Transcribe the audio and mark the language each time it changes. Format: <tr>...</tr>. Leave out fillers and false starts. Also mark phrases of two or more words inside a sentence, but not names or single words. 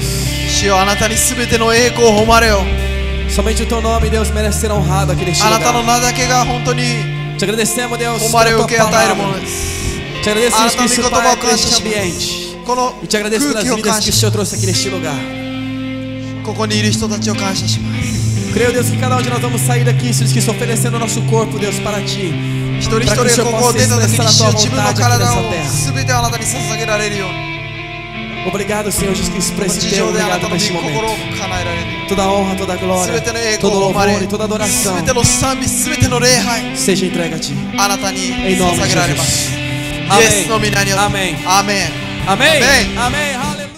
<ja>主よあなたに全ての栄光を誉れよ</ja> <pt>Somente o teu nome, Deus, merece ser honrado aqui neste</pt> <ja>あなたの</ja> <pt>lugar.</pt> <ja>名だけが本当に</ja> <pt>Te agradecemos, Deus,</pt> <ja>誉</ja> <pt>pela</pt> <ja>れを</ja> <pt>tua</pt> <ja>受け与えるもの</ja> <pt>palavra.</pt> <ja>です</ja> <pt>Te agradecemos, Ah, Cristo, também Pai, que eu por tô este bacana, ambiente.</pt> <ja>この</ja> <pt>E te agradeço</pt> <ja>空</ja> <pt>pelas</pt> <ja>気を</ja> <pt>vidas</pt> <ja>感</ja> <pt>que o</pt> <ja>謝し</ja> <pt>Senhor trouxe aqui neste lugar.</pt> <ja>ここにいる人たちを感謝します</ja> <pt>Porque Creio, Deus, que cada um de nós vamos sair daqui, Senhor, que oferecendo o nosso corpo, Deus, para Ti.</pt> <ja>一人一人がここを出た時に主よ自分の体を全てあなたに捧げられるように</ja> <pt>Obrigado, Senhor Jesus Cristo, por esse</pt> <ja>地</ja> <pt>tempo.</pt> <ja>上であなた</ja> <pt>Obrigado</pt> <ja>の</ja> <pt>por</pt> <ja>御</ja> <pt>este</pt> <ja>心</ja> <pt>momento.</pt> <ja>を叶えられる</ja> <pt>Toda honra, toda glória,</pt> <ja>全ての栄光</ja> <pt>todo</pt> <ja>を生ま</ja> <pt>louvor</pt> <ja>れ</ja> <pt>e toda adoração</pt> <ja>全ての賛美全ての礼拝</ja> <pt>seja entregue a Ti.</pt> <ja>あなたに</ja> <pt>Em nome</pt> <ja>捧</ja> <pt>de</pt> <ja>げられます</ja> <pt>Jesus.</pt> <ja>イエスの皆によって</ja> <pt>Amém.</pt> <ja>アーメン</ja> <pt>Amém. Amém. Amém.</pt>